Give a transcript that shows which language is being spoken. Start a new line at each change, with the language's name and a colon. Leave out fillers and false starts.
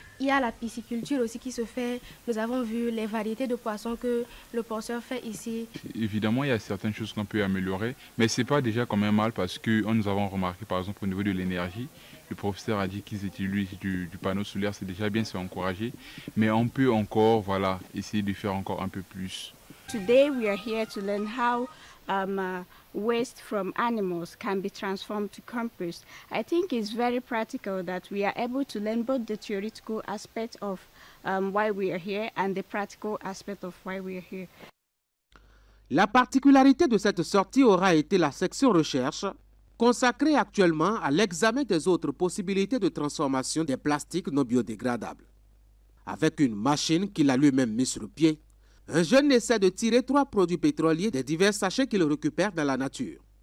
French: Il y a la pisciculture aussi qui se fait. Nous avons vu les variétés de poissons que le porceur fait ici. Évidemment, il y a certaines choses qu'on peut améliorer, mais ce n'est pas déjà quand même mal parce que nous avons remarqué par exemple au niveau de l'énergie, le professeur a dit qu'ils utilisent du panneau solaire, c'est déjà bien, c'est encouragé, mais on peut encore essayer de faire encore un peu plus.
English: Today we are here to learn how waste from animals can be transformed to compost. I think it's very practical that we are able to learn both the theoretical aspect of why we are here and the practical aspect of why we are here.
French: La particularité de cette sortie aura été la section recherche, consacrée actuellement à l'examen des autres possibilités de transformation des plastiques non biodégradables. Avec une machine qu'il a lui-même mise sur pied, un jeune essaie de tirer 3 produits pétroliers des divers sachets qu'il récupère dans la nature.